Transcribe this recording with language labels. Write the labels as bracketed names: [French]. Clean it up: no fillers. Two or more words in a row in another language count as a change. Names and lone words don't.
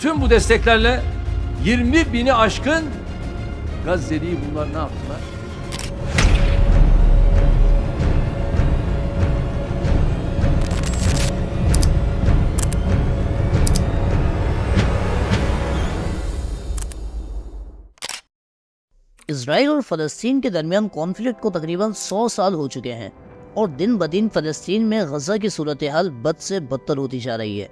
[Turkish] Tüm bu desteklerle 20 bini aşkın Gazze'liyi bunlar ne yaptılar? [Hindi] इसराइल और फ़लस्तीन के दरमियान कॉन्फ्लिक्ट को तकरीबन 100 साल हो चुके हैं और दिन ब दिन फ़लस्तीन में गज़ा की सूरत हाल बद से बदतर होती जा रही है।